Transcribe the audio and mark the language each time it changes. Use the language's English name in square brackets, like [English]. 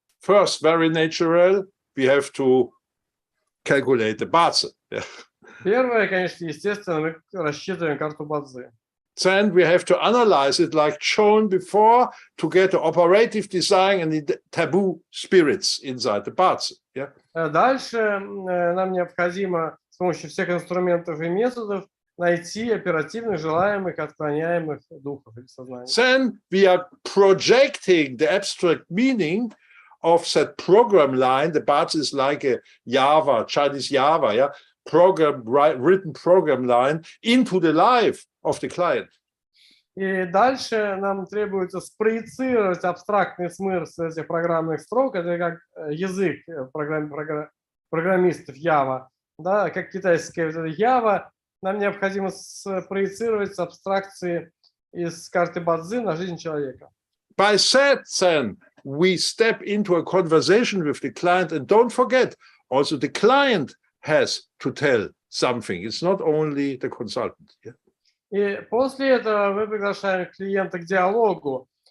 [English] First, very natural, we have to calculate the ba-czы. Yeah. [Russian] Первое, конечно, естественно, мы рассчитываем карту ба-цзы. [English] Then we have to analyze it like shown before to get the operative design and the taboo spirits inside the ba-czы. Yeah. [Russian] Дальше нам необходимо с помощью всех инструментов и методов найти оперативных, желаемых, отклоняемых духов или сознания. [English] Then we are projecting the abstract meaning of that program line. The ba-czы is like a Java, Chinese Java, yeah, written program line into the life of the client. [Russian] И дальше нам требуется спроецировать абстрактный смысл этих программных строк. Это как язык программистов Java, да, как китайская Java. Нам необходимо спроецировать абстракции из карты ба-цзы на жизнь человека. [English] By that, then we step into a conversation with the client, and don't forget, also the client has to tell something. It's not only the consultant. Yeah? [Russian] И после этого мы приглашаем клиента к диалогу.